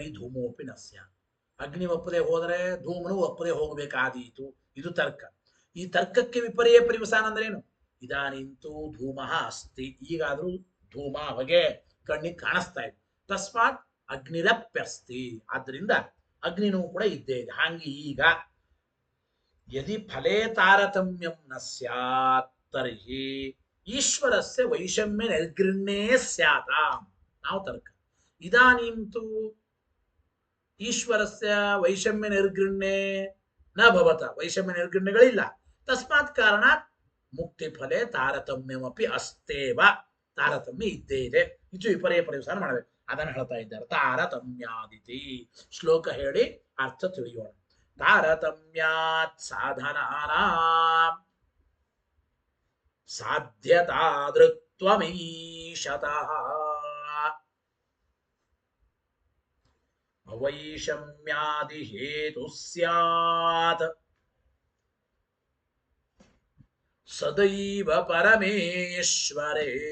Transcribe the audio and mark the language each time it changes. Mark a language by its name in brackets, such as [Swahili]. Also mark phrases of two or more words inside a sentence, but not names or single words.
[Sanskrit] ಧೂಮೋಪಿ ನ ಸ್ಯಾತ್ [Kannada] ಅಗ್ನಿ ಒಪ್ಪದೆ ಹೋದರೆ ಧೂಮನು ಒಪ್ಪದೆ ಹೋಗಬೇಕಾದೀತು ಇದು ತರ್ಕ ಈ ತರ್ಕಕ್ಕೆ ವಿಪರ್ಯಯ ಪರಿವಸಾನ ಅಂದ್ರೆ ಏನು [Sanskrit] ಇದಾನಿಂತೂ ಧೂಮ ಅಸ್ತಿ [Kannada] ಈಗಾದ್ರೂ ಧೂಮ ಹೊಗೆ ಕಣ್ಣಿಗೆ ಕಾಣಿಸ್ತಾ ಇದೆ [Sanskrit] ತಸ್ಮಾತ್ ಅಗ್ನಿರಪ್ಯಸ್ತಿ [Kannada] ಆದ್ದರಿಂದ ಅಗ್ನಿನೂ ಕೂಡ ಇದ್ದೇ ಇದೆ ಹಾಗೆ ಈಗ ಯದಿ [Sanskrit] ಫಲೇ ತಾರತಮ್ಯಂ ನ ಸ್ಯಾತ್ ತರ್ಹಿ ಈಶ್ವರಸ್ಯ ವೈಷಮ್ಯ ನಿರ್ಗೃಣ್ಯೇ ಸ್ಯಾತ [Kannada] ನಾವು ತರ್ಕ [Sanskrit] ಇದಾನಿಂತೂ ಈಶ್ವರಸ್ಯ ವೈಷಮ್ಯ ನಿರ್ಗೃಣ್ಯೇ ನ ಭವತ [Kannada] ವೈಷಮ್ಯ ನಿರ್ಗೃಣ್ಯಗಳಿಲ್ಲ [Sanskrit] ತಸ್ಮಾತ್ ಕಾರಣಾತ್ ಮುಕ್ತಿ ಫಲೆ ತಾರತಮ್ಯಮಪಿ ಅಸ್ತೇವ [Kannada] ತಾರತಮ್ಯ ಇದ್ದೇ ಇದೆ ಇದು ವಿಪರ್ಯಯ ಪರಿವಸಾನ ಮಾಡಬೇಕು ಅದನ್ನು ಹೇಳ್ತಾ ಇದ್ದಾರೆ ತಾರತಮ್ಯಾದಿತಿ ಶ್ಲೋಕ ಹೇಳಿ ಅರ್ಥ ತಿಳಿಯೋಣ [Sanskrit] ತಾರತಮ್ಯಾತ್ ಸಾಧನಾನಾಂ ಸಾಧ್ಯತಾದೃಕ್ತ್ವಮೀಶತಃ ಅವೈಷಮ್ಯಾದಿ ಹೇತು ಸ್ಯಾತ್ ಸದೈವ ಪರಮೇಶ್ವರೇ.